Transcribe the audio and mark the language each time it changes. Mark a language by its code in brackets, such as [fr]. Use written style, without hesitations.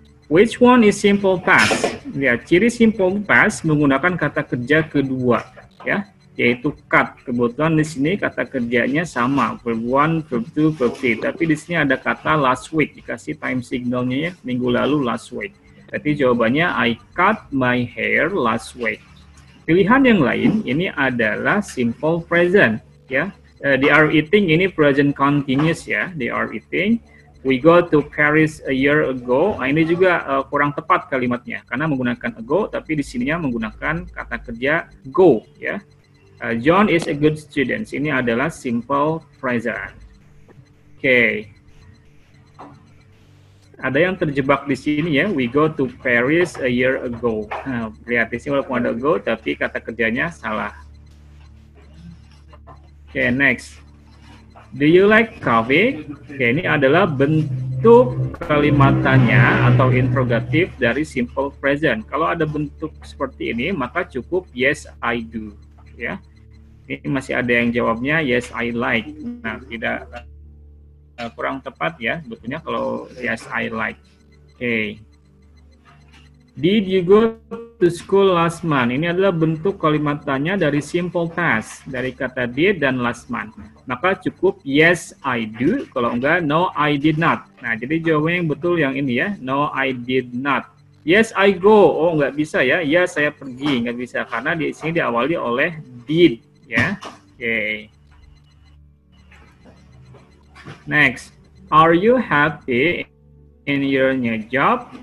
[en] Which one is simple past? [id] Ya, ciri simple past menggunakan kata kerja kedua ya, yaitu cut. Kebetulan di sini kata kerjanya sama, verb 1, verb 2, verb 3. Tapi di sini ada kata last week, dikasih time signalnya ya, minggu lalu last week. Berarti jawabannya [en] I cut my hair last week. [id] Pilihan yang lain ini adalah simple present, ya. [en] They are eating ini present continuous, ya. They are eating. We go to Paris a year ago. [id] Nah, ini juga kurang tepat kalimatnya karena menggunakan ago, tapi di sininya menggunakan kata kerja go, ya. [en] John is a good student. [id] Ini adalah [en] simple present. Oke. [id] Ada yang terjebak di sini, ya. [en] We go to Paris a year ago. [id] Nah, lihat di sini walaupun ada go, tapi kata kerjanya salah. [en] Oke, next. Do you like coffee? [id] Oke, ini adalah bentuk kalimatannya atau interrogatif dari simple present. Kalau ada bentuk seperti ini, maka cukup [en] yes, I do. [id] Ya, ini masih ada yang jawabnya [en] yes, I like. [id] Nah, tidak kurang tepat ya, sebetulnya kalau [en] yes, I like. [id] Oke. [en] Did you go to school last month? [id] Ini adalah bentuk kalimatannya dari simple past, dari kata did dan last month. Maka cukup [en] yes, I do. [id] Kalau enggak, [en] no, I did not. [id] Nah, jadi jawabannya yang betul yang ini ya. [en] No, I did not. Yes, I go. [id] Oh, nggak bisa ya. Ya, saya pergi. Nggak bisa karena di sini diawali oleh did. Ya. Oke. [en] Next. Are you happy in your new job?